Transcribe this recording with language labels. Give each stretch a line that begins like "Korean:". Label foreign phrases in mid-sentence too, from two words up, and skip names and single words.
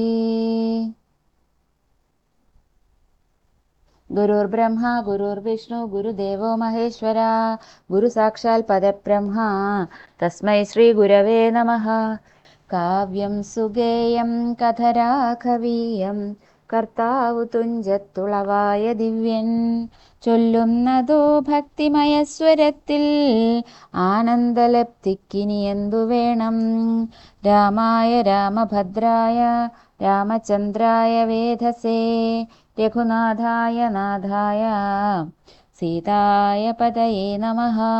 Sanskrit: गुरुर्ब्रह्मा गुरुर्विष्णु गुरुदेवो महेश्वरा गुरुसाक्षात् परब्रह्मा तस्मै श्रीगुरवे नमः।
Malayalam: काव्यं सुगेयं कथराकवीयं കർത്താവു തുഞ്ചത്തുളവായ ദിവ്യൻ ചൊല്ലുന്നതോ ഭക്തിമയസ്വരത്തിൽ ആനന്ദലബ്ധിക്കിനി എന്തു വേണം.
Sanskrit: രാമായ രാമഭദ്രായ രാമചന്ദ്രായ വേധസേ രഘുനാഥായ നാഥായ സീതായ പതയേ നമഃ.